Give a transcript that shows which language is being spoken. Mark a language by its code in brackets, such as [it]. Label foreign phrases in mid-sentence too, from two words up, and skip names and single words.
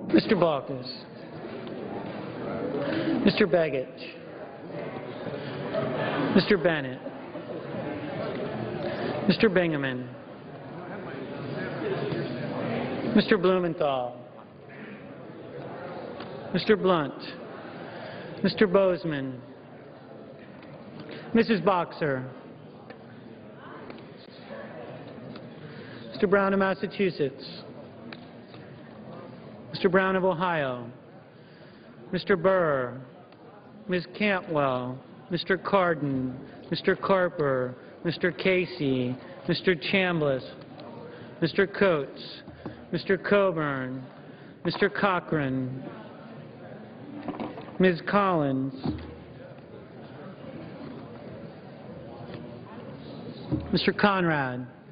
[en] Mr. Balkus. Mr. Begich. Mr. Bennett. Mr. Bingaman. Mr. Blumenthal. Mr. Blunt. Mr. Bozeman. Mrs. Boxer. Mr. Brown of Massachusetts. Mr. Brown of Ohio. Mr. Burr. Ms. Cantwell. Mr. Cardin. Mr. Carper. Mr. Casey. Mr. Chambliss. Mr. Coates. Mr. Coburn. Mr. Cochran. Ms. Collins. Mr. Conrad.